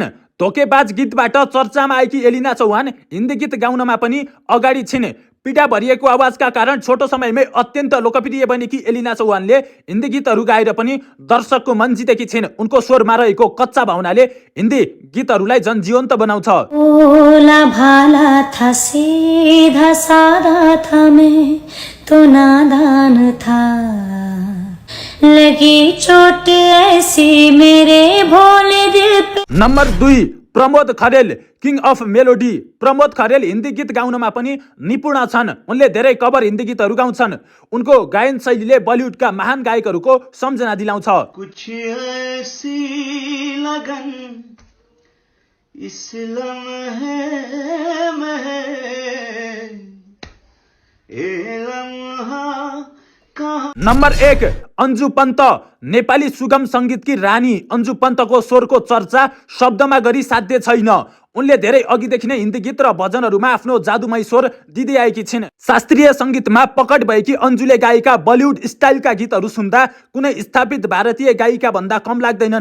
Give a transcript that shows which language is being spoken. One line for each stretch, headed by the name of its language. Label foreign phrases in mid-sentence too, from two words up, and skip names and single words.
Nepali: धोकेबाज गीतबाट चर्चामा आएकी एलिना चौहान हिन्दी गीत गाउनमा पनि अगाडि छिन्। पीडा भरिएको आवाजका कारण छोटो समयमै अत्यन्त लोकप्रिय बनेकी एलिना चौहानले हिन्दी गीतहरू गाएर पनि दर्शकको मन जितेकी छिन्। उनको स्वरमा रहेको कच्चा भावनाले हिन्दी गीतहरूलाई जनजीवन्त बनाउँछ।
Hindi: ओला भाला था सीधा साधा था मैं तो नादान था लगी चोट ऐसी मेरे भोले दिल पे।
Nepali: नम्बर 2 प्रमोद खरेल
English: King of Melody.
Nepali: प्रमोद खरेल हिन्दी गीत गाउनमा पनि निपुण छन्। उनले धेरै कभर हिन्दी गीतहरू गाउँछन्। उनको गायन शैलीले बलिउडका महान गायकहरूको सम्झना दिलाउँछ।
Hindi: कुछ ऐसी लगन इस लम्हे में ए लम्हा।
Nepali: नम्बर 1 अन्जु पन्त। नेपाली सुगम संगीतकी रानी अन्जु पन्तको स्वरको चर्चा शब्दमा गरी साध्य छैन। उनले धेरै अघिदेखि नै हिन्दी गीत र भजनहरूमा आफ्नो जादुमय स्वर दिँदै आएकी छिन्। शास्त्रीय संगीतमा पकड भएकी अन्जुले गाएका बलिउड स्टाइलका गीतहरू सुन्दा कुनै स्थापित भारतीय गायिका भन्दा कम लाग्दैनन्।